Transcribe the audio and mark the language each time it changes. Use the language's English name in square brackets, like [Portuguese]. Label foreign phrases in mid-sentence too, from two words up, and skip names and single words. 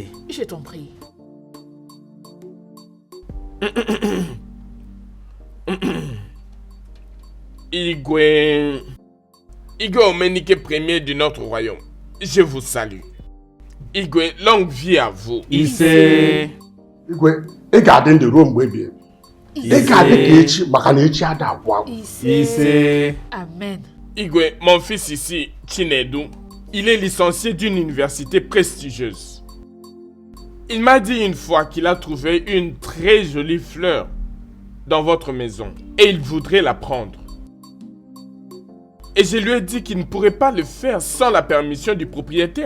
[French] Je t'en prie. Igwe Omenike Ier de notre royaume, je vous salue. Igwe, longue vie à vous. [Igbo] Ise. Igwe, ị ga-adị ndụ ruo mgbe ebighị ebi. Ị ga-adị ka echi maka na echi ada agwụ agwụ. Ise. Amen. [French] Igwe, mon fils ici, Chinedu, il est licencié d'une université prestigieuse. Il m'a dit une fois qu'il a trouvé une très jolie fleur dans votre maison et il voudrait la prendre. Et je lui ai dit qu'il ne pourrait pas le faire sans la permission du propriétaire.